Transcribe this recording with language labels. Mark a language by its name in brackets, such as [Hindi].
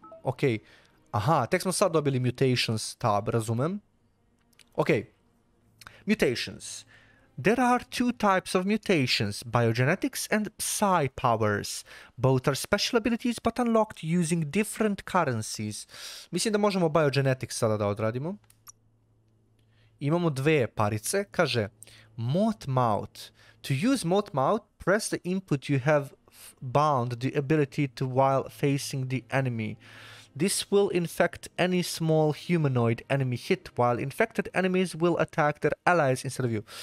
[Serbian] Ok. Aha, tek smo sad dobili mutations tab, razumem. Ok. Mutations. [English] There are two types of mutations, biogenetics and psi powers. Both are special abilities but unlocked using different currencies. [Serbian] Mislim da možemo biogenetics sada da odradimo. Imamo dve parice, kaže Moth Mouth. [English] To use Moth Mouth, press the input you have bound the ability to while facing the enemy. This will infect any small humanoid enemy hit, while infected enemies will attack their allies instead of you.